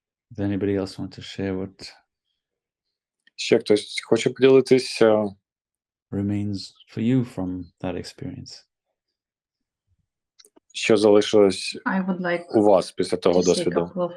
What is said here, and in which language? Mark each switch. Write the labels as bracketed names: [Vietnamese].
[English] Does anybody else want to share what [Ukrainian] Ще хтось хоче поділитися? [English] Remains for you from that experience? [Ukrainian] Що залишилось у вас після того досвіду?